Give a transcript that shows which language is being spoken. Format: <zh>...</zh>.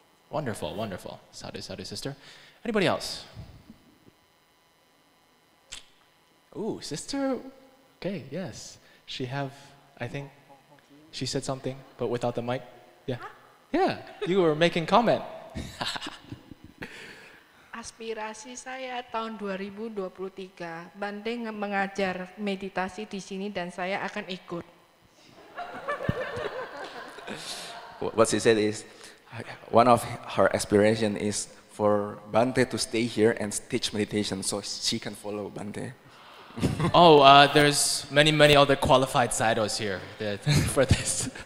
<en>Wonderful, wonderful. Sadhu, sadhu, sister. Anybody else? Ooh, sister. Okay, yes. I think, she said something, but without the mic. Yeah. Yeah, you were making comment.</en> <id>Aspirasi saya tahun 2023, Bante mengajar meditasi di sini dan saya akan ikut.</id> <en>What she said is, one of her aspiration is for Bante to stay here and teach meditation so she can follow Bante. Oh, there's many other qualified sadhus here for this.</en>